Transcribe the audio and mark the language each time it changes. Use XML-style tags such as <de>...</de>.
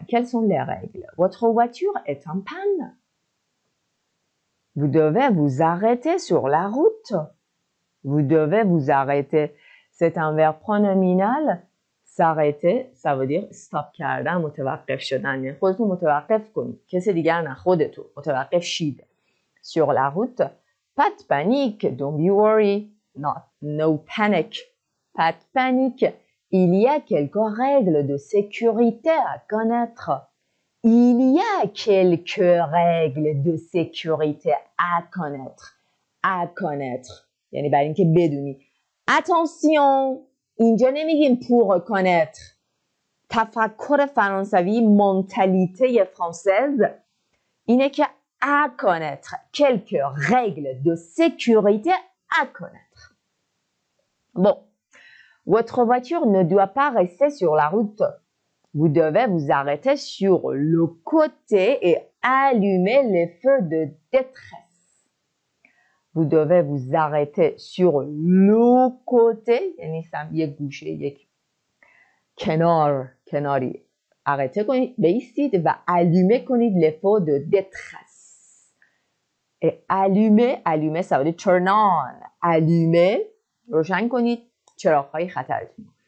<fr>Quelles sont les règles? Votre voiture est en panne. Vous devez vous arrêter sur la route. Vous devez vous arrêter. C'est un verbe pronominal. S'arrêter, ça veut dire stop کردن،</fr> <fa>متوقف شدن. یعنی خودتون متوقف کنید. کسی دیگر نه، خودتون متوقف شید.</fa> <fr>Sur la route. Pas de panique.</fr> <en>Don't be worried. No panic.</en> <fr>Pas de panique. Il y a quelques règles de sécurité à connaître. Il y a quelques règles de sécurité à connaître. À connaître.</fr> <fa>یعنی برای اینکه بدونی.</fa> <fr>Attention!</fr> <fa>اینجا نمیگیم pour connaître. تفکر فرانسوی، منتالیته فرانسیز اینه که à connaître.</fa> <fr>Quelques règles de sécurité à connaître. Bon. Votre voiture ne doit pas rester sur la route. Vous devez vous arrêter sur le côté et allumer les feux de détresse. Vous devez vous arrêter sur le côté.</fr> <fa>یعنی یک گوشه، یک کناری.</fa> <fr>arrêter کنید، بایستید و allumer کنید les feux de détresse. Et allumer, ça veut dire</fr> <en>turn on.</en> <fa>allumer, روشن کنید چراغ‌های خطرتون.</fa>